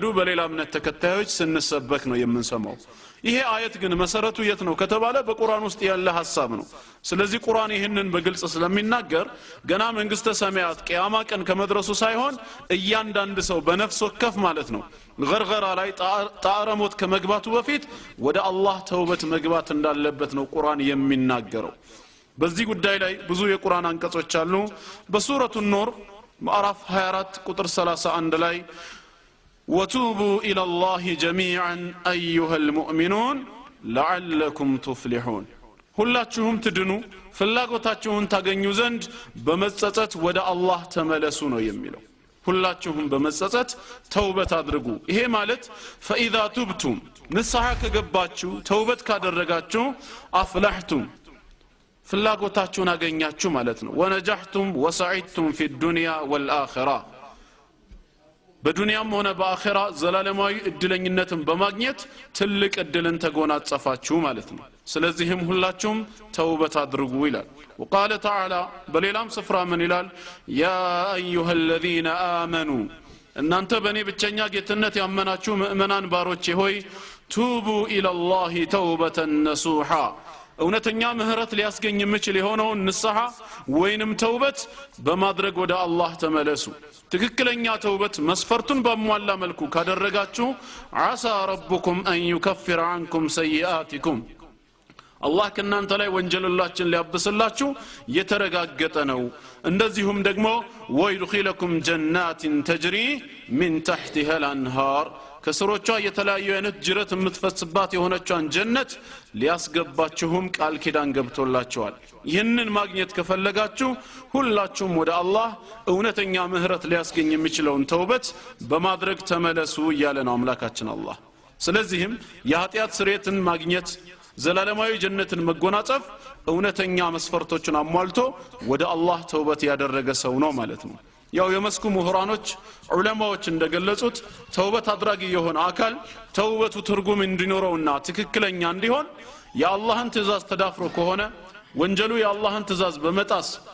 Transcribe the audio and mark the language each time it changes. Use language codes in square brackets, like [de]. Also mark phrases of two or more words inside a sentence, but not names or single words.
[am] በሌላ እምነት ተከታዮች ስንሰበክ ነው የምንሰማው ይሄ አየት ግን መሰረቱ የት ነው ከተባለ በቁርአን ውስጥ ያለ ሐሳብ ነው ስለዚህ ቁርአን ይሄንን በግልጽ ስለሚናገር ገና መንግስተ ሰማያት ቂያማ ቀን ከመድረሱ ሳይሆን እያንዳንዱ ሰው በነፍስ ወከፍ ማለት ነው ገርገራ ላይ ጣረሞት ከመግባቱ በፊት ወደ አላህ ተውበት መግባት እንዳለበት ነው ቁርአን የሚናገረው በዚህ ጉዳይ ላይ ብዙ የቁርአን አንቀጾች አሉ በሱረቱ ኑር ምዕራፍ 24 ቁጥር 31 ላይ [ar] وتوبوا إلى الله جميعا أيها المؤمنون لعلكم تفلحون [am] ሁላችሁም ትድኑ ፍላጎታችሁን ታገኙ ዘንድ በመጸጸት ወደ አላህ ተመለሱ ነው የሚለው ሁላችሁም በመጸጸት ተውበት አድርጉ ይሄ ማለት [ar] فإذا تبتم [am] ንስሐ ከገባችሁ ተውበት ካደረጋችሁ አፍለሕቱም ፍላጎታችሁን አገኛችሁ ማለት ነው [ar] ونجحتم وسعدتم في الدنيا والآخرة [am] በዱንያም ሆነ በአኺራ ዘላለማዊ እድለኝነትን በማግኘት ትልቅ እድልን ተጎናጸፋችሁ ማለት ነው ስለዚህም ሁላችሁም ተውበት አድርጉ ይላል [ar] وقال تعالى [am] በሌላም ስፍራ ምን ይላል [ar] يا ايها الذين آمنوا [am] እናንተ በእኔ ብቸኛ ጌትነት ያመናችሁ ምእመናን ባሮቼ ሆይ [ar] توبوا الى الله توبة نصوحا [am] እውነተኛ ምህረት ሊያስገኝ የሚችል የሆነው ንስሐ ወይንም ተውበት በማድረግ ወደ አላህ ተመለሱ ትክክለኛ ተውበት መስፈርቱን በመሟላ መልኩ ካደረጋችሁ [ar] عسى ربكم ان يكفر عنكم سيئاتكم [am] አላህ ከናንተ ላይ ወንጀላችን ሊያብስላችሁ የተረጋገጠ ነው እንደዚሁም ደግሞ [ar] ويدخلكم جنات تجري من تحتها الانهار [am] ከስሮቿ የተለያዩ አይነት ጅረት የምትፈስባት የሆነቿን ጀነት ሊያስገባችሁም ቃል ኪዳን ገብቶላችኋል ይህንን ማግኘት ከፈለጋችሁ ሁላችሁም ወደ አላህ እውነተኛ ምህረት ሊያስገኝ የሚችለውን ተውበት በማድረግ ተመለሱ እያለ ነው አምላካችን አላህ ስለዚህም የኃጢአት ስርየትን ማግኘት ዘላለማዊ ጀነትን መጎናጸፍ እውነተኛ መስፈርቶችን አሟልቶ ወደ አላህ ተውበት ያደረገ ሰው ነው ማለት ነው ያው የመስኩ ምሁራኖች ዑለማዎች እንደገለጹት ተውበት አድራጊ የሆነ አካል ተውበቱ ትርጉም እንዲኖረውና ትክክለኛ እንዲሆን የአላህን ትእዛዝ ተዳፍሮ ከሆነ ወንጀሉ የአላህን ትእዛዝ በመጣስ